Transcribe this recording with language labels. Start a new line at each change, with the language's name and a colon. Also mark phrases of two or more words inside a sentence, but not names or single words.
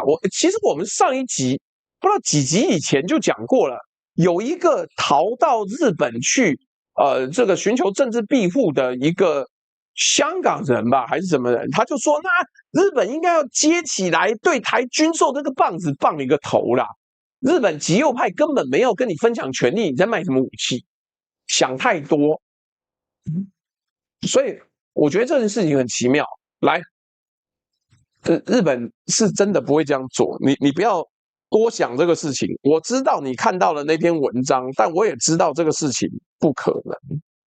Chinese: 其實我們上一集不知道幾集以前就講過了，有一個逃到日本去，這個尋求政治庇護的一個香港人吧，還是什麼人，他就說，那日本應該要接起來对台軍售這個棒子棒一個頭啦。日本極右派根本沒有跟你分享權利，你在賣什麼武器？想太多。所以我覺得這件事情很奇妙。來，日本是真的不會這樣做，你不要多想這個事情。我知道你看到了那篇文章，但我也知道這個事情不可能。